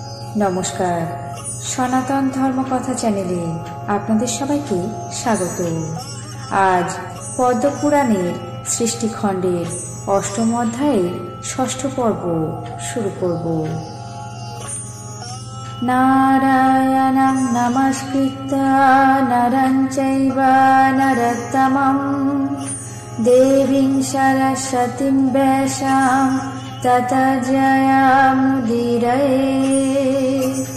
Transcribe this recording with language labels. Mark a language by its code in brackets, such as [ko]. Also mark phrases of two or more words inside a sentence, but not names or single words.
[bn] নমস্কার, সনাতন ধর্মকথা চ্যানেলে আপনাদের সবাইকে স্বাগত। আজ পদ্মপুরাণের সৃষ্টিখণ্ডের অষ্টম অধ্যায়ের ষষ্ঠ পর্ব শুরু করব। [sa] নারায়ণং নমস্কৃত্য নরং চৈব নরোত্তমং দেবীং সরস্বতীং ব্যাসাং ততো জয়মুদীরয়েৎ।